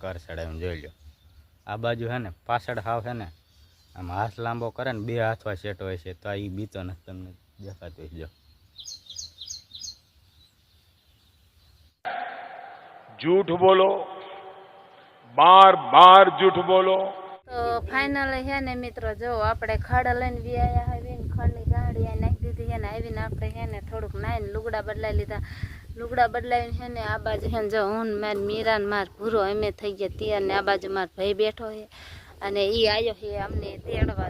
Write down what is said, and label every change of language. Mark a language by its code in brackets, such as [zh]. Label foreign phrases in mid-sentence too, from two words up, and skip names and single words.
[gu] કર ચડાવીને જોઈ લો. આ બાજુ છે ને પાછળ હાવ છે ને આમ હાથ લાંબો કરે ને 2 હાથવા સેટ હોય છે. તો આ એ બીતો નથી તમને દેખાતો હોય. જો [hi] झूठ बोलो, बार बार झूठ बोलो. [gu] તો ફાઇનલી છે ને મિત્રો જો આપણે ખડ લઈને વ્યાયા આવીને ખડની ગાડી આ નાખી દીધી છે ને આવીને આપણે છે ને થોડુંક નાહીને લુગડા બદલાવી લીધા. લુગડા બદલાવીને છે ને આ બાજુ છે ને જો હું મારી મીરા ને માર ભૂરો અમે થઈ ગયા તૈયાર ને આ બાજુ મારો ભાઈ બેઠો છે અને એ આવ્યો છે અમને તેડવા.